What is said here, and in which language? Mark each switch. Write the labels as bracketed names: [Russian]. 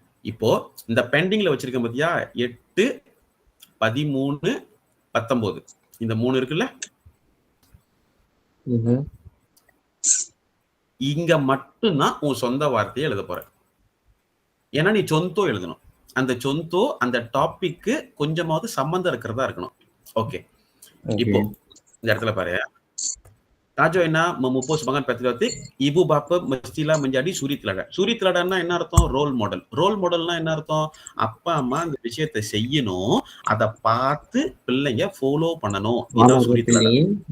[Tamil] இப்போ இந்த பெண்டிங்ல வச்சிருக்கேன் பாத்தியா, 8, 13, 19 இந்த 3 இருக்குல்ல, இங்க மட்டும்தான் உன் சொந்த வார்த்தையை எழுத போற. ஏன்னா நீ சொந்தோ எழுதணும். அந்த சொந்தோ அந்த டாபிக்கு கொஞ்சமாவது சம்பந்தம் இருக்கிறதா இருக்கணும். ஓகே, இப்போ இந்த இடத்துல பாரு, [Malay] Tajo [Tamil] என்ன [Malay] memupus semangat patriotik, ibu bapa mestilah menjadi suri teladan. [Tamil] Suri teladanனா என்ன அர்த்தம்? Role model. ரோல் மாடல்னா என்ன அர்த்தம்? அப்பா அம்மா இந்த விஷயத்தை செய்யணும், அதை பார்த்து பிள்ளைங்க ஃபாலோ பண்ணணும். இதான் சூரி தலாடன்.